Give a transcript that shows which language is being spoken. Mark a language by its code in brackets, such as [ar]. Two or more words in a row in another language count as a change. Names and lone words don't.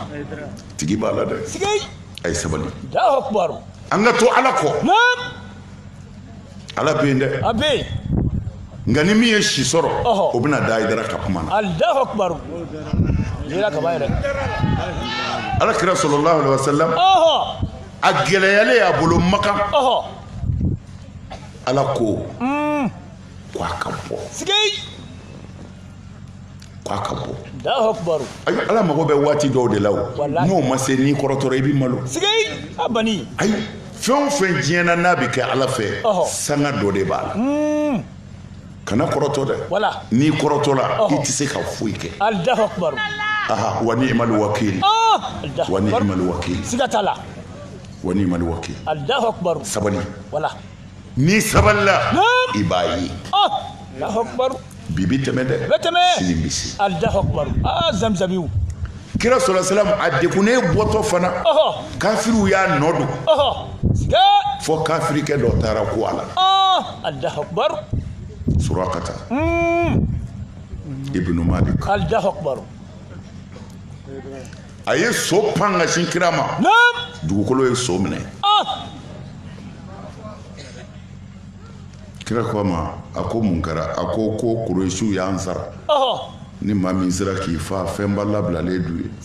[bm] tigi b'a la dɛ sigay a ye sabali [ar] Allahu akbar [bm] an ka to ala kɔ ala bɛ yen dɛ a bɛ yen nka ni min ye si sɔrɔ o bɛna da Hayidara ka kuma na [ar] Allahu akbar [bm] yera ka ba yɛrɛ ala kira [ar] sallallahu alaihi wasallam [bm] a gɛlɛyalen a bolo Makan ala ko ko a ka bɔ sigay ko a ka bɔ [ar] Allahu akbar [bm] ayi ala mago bɛ waati dɔw de la o n'o ma se n'i kɔrɔtɔra i bɛ malo sigay a bani ayi fɛn o fɛn diɲɛna n'a bɛ kɛ ala fɛ sanga dɔ de b'a la kana kɔrɔtɔ dɛ n'i kɔrɔtɔla i tɛ se ka foyi kɛ [ar] Allahu akbar wa ni'mal wakil wa ni'mal wakil [bm] siga t'a la [ar] wa ni'mal wakil Allahu akbar [bm] sabali wala ni sabalila i b'a ye [ar] Allahu akbar [bm] bi bi tɛmɛ dɛ sini bi se [ar] Allahu akbar zamzamiw [bm] kira [ar] sallallahu alaihi wasallam [bm] a dekunnen bɔtɔ fana kafiriw y'a nɔ don siga fo kafirikɛ dɔ taara ko a la [ar] Allahu akbar [bm] Surakata ibnu Malik [ar] Allahu akbar [bm] a ye so pan ka sin kira ma dugukolo ye so minɛ kira ko a ma a ko mun kɛra a ko ko Kuresiw y'an sara ni maa min sera k'i fa fɛnba labilalen d'u ye